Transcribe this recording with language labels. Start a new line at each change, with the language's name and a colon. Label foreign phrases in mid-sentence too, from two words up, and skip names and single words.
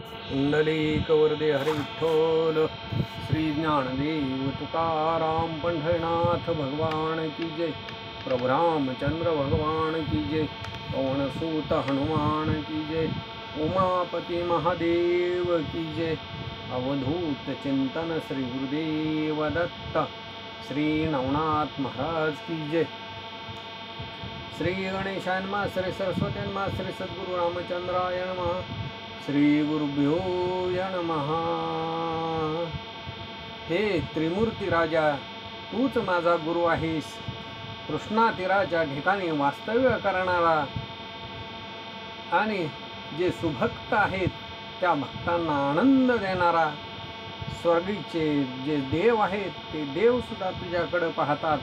Hindi: पुंडलिक वरदे हरी विठ्ठल श्री ज्ञानदेव तुकाराम पंढरनाथ भगवान की जय। प्रभु रामचंद्र भगवान की जय। पवन सूत हनुमान की जय। उमापति महादेव की जय। अवधूत चिंतन श्री गुरुदेव दत्त श्री नवनाथ महाराज की जय।
Sanskrit: श्री गणेशाय नमः। श्री सरस्वती नमः। श्री सद्गुरु रामचंद्राय नमः। श्री गुरुभ्यो नमः।
Marathi: हे त्रिमूर्ती राजा, तूच माझा गुरु आहेस. कृष्णा तीराच्या ठिकाणी वास्तव्य करणारा आणि जे सुभक्त आहेत त्या भक्तांना आनंद देणारा, स्वर्गीचे जे देव आहेत ते देव सुद्धा तुझ्याकडे पाहतात.